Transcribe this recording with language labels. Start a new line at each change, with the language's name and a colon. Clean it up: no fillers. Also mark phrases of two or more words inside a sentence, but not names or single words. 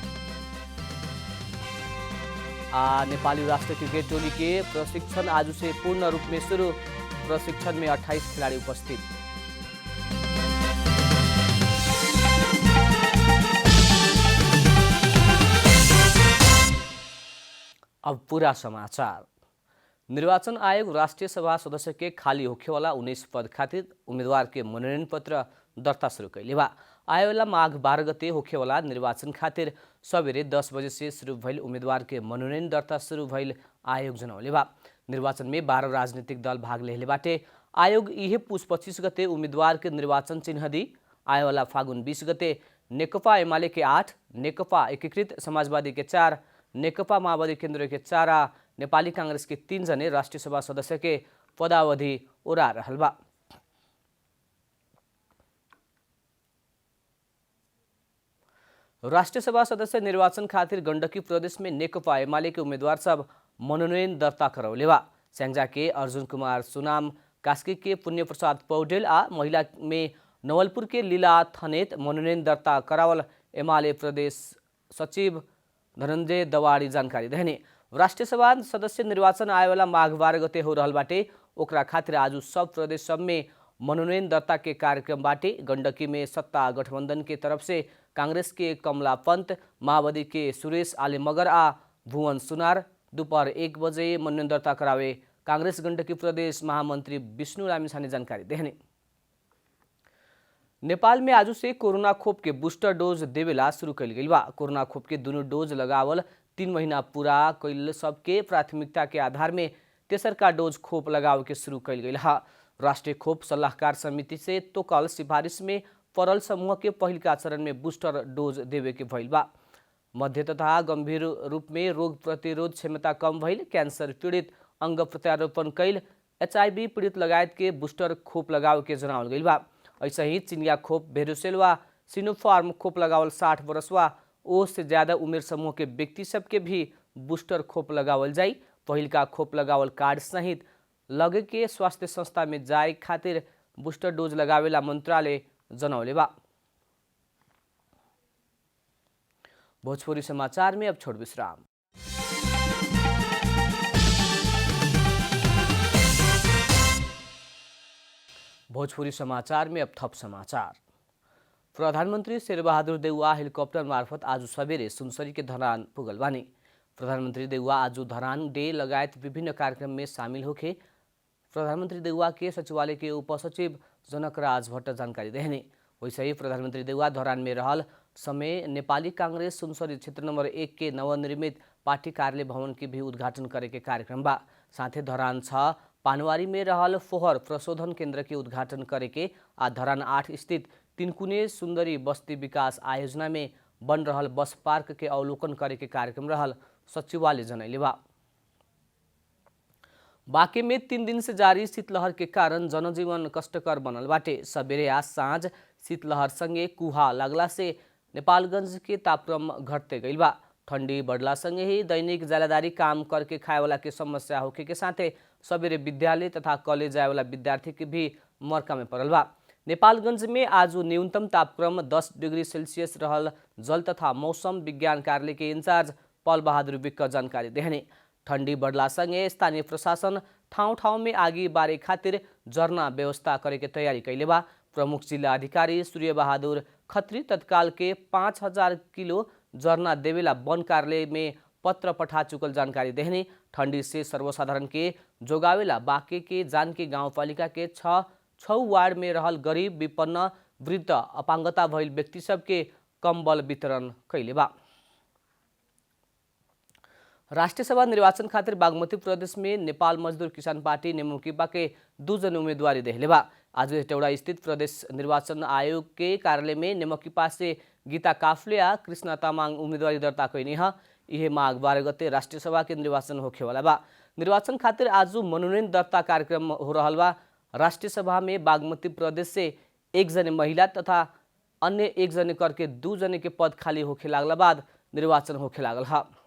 Bhojpuri: नेपाली राष्ट्रीय क्रिकेट टोली के प्रशिक्षण आज से पूर्ण रूप में शुरू। प्रशिक्षण में 28 खिलाड़ी उपस्थित। अब पूरा समाचार। निर्वाचन आयोग राष्ट्रीय सभा सदस्य के खाली होखेवाला 19 पद खातिर उम्मीदवार के मनोनयन पत्र दर्ता शुरू कैले बा। आयोला माघ 12 गते होखेवाला निर्वाचन खातिर सबेरे 10 बजे से शुरू भइल उम्मीदवार के मनोनयन दर्ता शुरू भइल आयोग जनौले बा। निर्वाचन में 12 राजनीतिक दल भाग लेले बाटे। आयोग इहे पुस 25 गते उम्मीदवार के निर्वाचन चिन्ह दी। आयोला फागुन 20 गते नेकपा एमाले के 8, नेकपा एकीकृत समाजवादी के 4, नेकपा माओवादी केन्द्र के 4 नेपाली कांग्रेस के 3 जने राष्ट्रीय सभा सदस्य के पदावधि ओरा रहल बा। राष्ट्रीय सभा सदस्य निर्वाचन खातिर गण्डकी प्रदेश में नेकपा एमाले के उम्मीदवार सब मनोनयन दर्ता करौले बा। स्याङ्जा के अर्जुन कुमार सुनाम, कास्की के पुण्य प्रसाद पौडेल आ महिला में नवलपुर के लीला थनेत मनोनयन दर्ता करावल एमाले प्रदेश सचिव धनञ्जय दवाडी जानकारी देने। राष्ट्रिय सभा सदस्य निर्वाचन आयोला माघ 12 गते हो रहल बाटे। ओकरा खातिर आज सब प्रदेश सब में मनोनयन दर्ता के कार्यक्रम बाटे। गण्डकी में सत्ता गठबन्धन के तरफ से कांग्रेस के कमला पंत, माओवादी के सुरेश आले मगर आ भुवन सुनार दोपहर 1 बजे मनोनयन दर्ता करावे कांग्रेस गण्डकी प्रदेश महामन्त्री विष्णु लामिछाने जानकारी देने। नेपाल में आज से कोरोना खोप के बूस्टर डोज देवेला शुरू कैल गई बा। कोरोना खोप के दोनों डोज लगावल 3 महीना पूरा कैल सबके प्राथमिकता के आधार में तेसर का डोज खोप लगाव के शुरू कैल गई है। राष्ट्रीय खोप सलाहकार समिति से तो कल सिफारिश में पड़ल समूह के पहिल का चरण में बूस्टर डोज देवे के भइल बा। मध्य तथा गंभीर रूप में रोग प्रतिरोध क्षमता कम भइल, कैंसर पीड़ित, अंग प्रत्यारोपण कैल, HIV पीड़ित लगायत के बूस्टर खोप लगाव के जनावल गई बा। ऐसे ही चिनिया खोप, भेरुसेल वा सिनोफार्म खोप लगावल 60 वर्ष वा ओ से ज्यादा उमेर समूह के व्यक्ति सबके भी बूस्टर खोप लगावल जाई। पहिल का खोप लगावल कार्ड सहित लगे के स्वास्थ्य संस्था में जाए खातिर बूस्टर डोज लगावेला मंत्रालय जनौले बा। भोजपुरी समाचार में अब छोड़ विश्राम। भोजपुरी समाचार में अब थप समाचार। प्रधानमंत्री शेरबहादुर देउवा हेलीकॉप्टर मार्फत आज सवेरे सुनसरी के धरान पुगल बानी। प्रधानमंत्री देउवा आज धरान डे लगायत विभिन्न कार्यक्रम में शामिल होके प्रधानमंत्री देउवा के सचिवालय के उपसचिव जनकराज भट्ट जानकारी देने। वैसे ही प्रधानमंत्री देउवा धरान में रहल समय नेपाली कांग्रेस सुनसरी क्षेत्र नंबर 1 के नवनिर्मित पार्टी कार्यालय भवन के भी उद्घाटन करे के कार्यक्रम बा। साथे धरान 6 पानवारी में रहल फोहर प्रशोधन केन्द्र के उद्घाटन करे के आ धरान 8 स्थित तिनकुने सुंदरी बस्ती विकास आयोजना में बन रहल बस पार्क के अवलोकन करे के कार्यक्रम रहल सचिवालय जनैले बा। बाँके में 3 दिन से जारी शीतलहर के कारण जनजीवन कष्टकर बनल बाटे। सबेरे आज साँझ शीतलहर संगे कुहा लागला से नेपालगंज के तापक्रम घटते गइल बा। ठंडी बढ़ला संगे ही दैनिक ज्यालादारी काम करके खाए वाला के समस्या होके के साथे सबेरे विद्यालय तथा कॉलेज जाए वाला विद्यार्थी के भी मर्का में पड़ल बा। नेपालगंज में आज न्यूनतम तापक्रम 10 डिग्री सेल्सियस रहल जल तथा मौसम विज्ञान कार्यालय के इंचार्ज पल बहादुर विक्क जानकारी देने। ठंडी बढ़ला संगे स्थानीय प्रशासन ठाउँ ठाउँ में आगी बारे खातिर जरना व्यवस्था करे के तैयारी कैले बा। प्रमुख जिला अधिकारी सूर्य बहादुर खत्री तत्काल के 5000 किलो जरना देवेला वन कार्यालय में पत्र पठा चुकल जानकारी देने। ठंडी से सर्वसाधारण के जोगावेला बाँके के जानकी गाउँपालिका के 6 वार्ड में रहल गरीब, विपन्न, वृद्ध, अपाङ्गता भइल व्यक्ति सबके कंबल वितरण कैले बा। राष्ट्रीय सभा निर्वाचन खातिर बागमती प्रदेश में नेपाल मजदूर किसान पार्टी नेमुकीपा के 2 जन उम्मीदवारी देहले बा। आज हेटौडा स्थित प्रदेश निर्वाचन आयोग के कार्यालय में नेमुकीपा से गीता काफ्ले आ कृष्ण तामाङ उम्मीदवारी दर्ता कैनी ह। यह माघ 12 गते राष्ट्रीय सभा के निर्वाचन होखेवाला बा। निर्वाचन खातिर आज मनोनयन दर्ता कार्यक्रम हो रहल बा। राष्ट्रीय सभा में बागमती प्रदेश से 1 जने महिला तथा अन्य 1 जने करके 2 जने के पद खाली होखे लागला बाद निर्वाचन होखे लागल है।